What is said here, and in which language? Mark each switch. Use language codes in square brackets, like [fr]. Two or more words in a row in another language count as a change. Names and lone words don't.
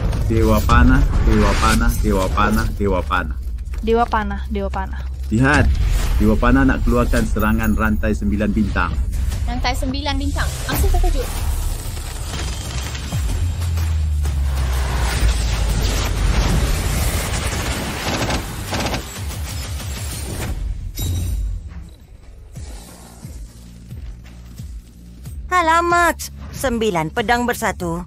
[ms] Dewa panah, dewa panah, dewa panah, dewa panah. Dewa panah, dewa panah. Lihat, dewa panah nak keluarkan serangan rantai 9 bintang. Rantai 9 bintang. Aku terkejut. Alamak, 9 pedang bersatu.